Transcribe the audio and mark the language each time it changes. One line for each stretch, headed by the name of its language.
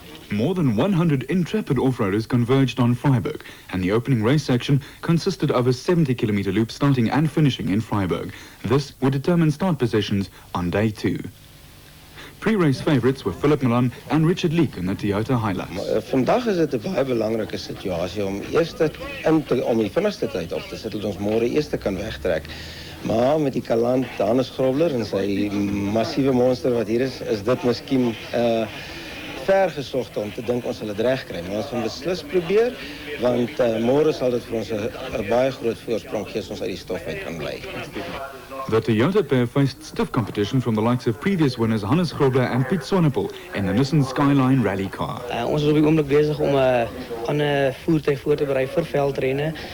English: More than 100 intrepid off-roaders converged on Freiburg, and the opening race section consisted of a 70-kilometer loop starting and finishing in Freiburg. This would determine start positions on day 2. Pre-race favourites were Philip Milan and Richard Leek in the Toyota Hilux.
Afrikaans: Vandag is dit 'n baie belangrike situasie om om die vinnigste tyd op te sit dat ons môre eers kan wegtrek. Maar met die kaland Hannes Grobler en sy massiewe monster wat hier is dit miskien ver gesocht om te dink ons sal dit reg kry. Maar ons gaan beslis probeer want môre sal dit vir ons 'n baie groot voorsprong gee as ons uit die stof uit kan bly.
English: The Toyota pair faced stiff competition from the likes of previous winners Hannes Grobler and Piet Swanepoel in the Nissan Skyline rally car.
Afrikaans: Ons is op die oomblik besig om 'n voertuig voor te berei vir veldrenne.